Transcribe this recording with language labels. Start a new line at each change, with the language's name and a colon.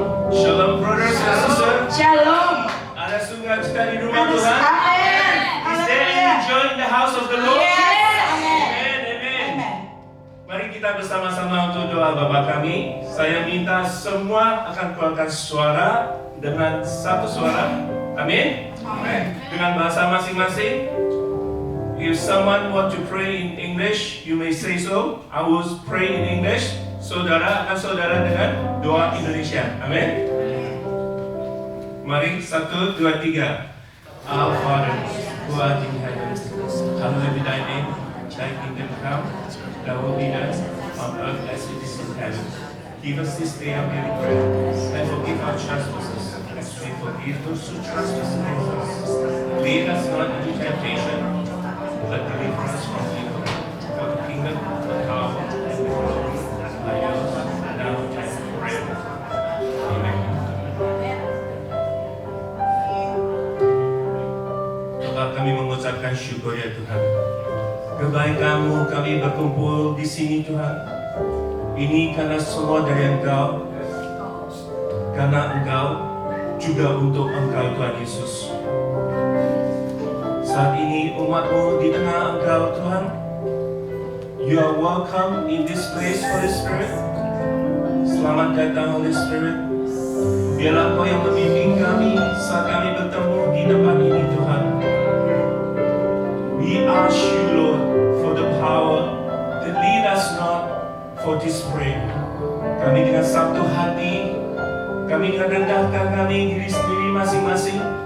English: Shalom brothers and sisters. Shalom.
Indonesian: Ada sukacita di rumah Tuhan. Amin.
English: Is there any joy in the house of the Lord? Yes. Amin. Amen.
Indonesian: Mari kita bersama-sama untuk doa Bapa kami. Saya minta semua akan keluarkan suara dengan satu suara. Amin. Amin. Dengan bahasa masing-masing.
English: If someone want to pray in English, you may say so. I will pray in English.
Indonesian: Saudara akan saudara dengan doa Indonesia. Amin. Mari 1, 2, 3.
English: Our Father, who art in heaven, hallowed be thy name. Thy kingdom come, thy will be done on earth as it is in heaven. Give us this day our daily bread, and forgive our trespasses, as we forgive those who trespass against us. Lead us not into temptation, but deliver us from evil. For the kingdom, the power, and the glory are yours, now and forever. Amen.
Indonesian: Doa kami mengucapkan syukur ya Tuhan. Kebaikan-Mu kami berkumpul di sini Tuhan. Ini karena semua dari Engkau, karena Engkau, juga untuk Engkau Tuhan Yesus. Saat ini umat-Mu di tengah Engkau Tuhan.
English: You are welcome in this place, Holy Spirit.
Indonesian: Selamat datang Holy Spirit. Biarlah Engkau yang membimbing kami saat kami bertemu di depan ini Tuhan.
English: We ask you Lord for the power to lead us not for this prayer.
Indonesian: Kami dengan satu hati, kami rendahkan kami diri sendiri masing-masing.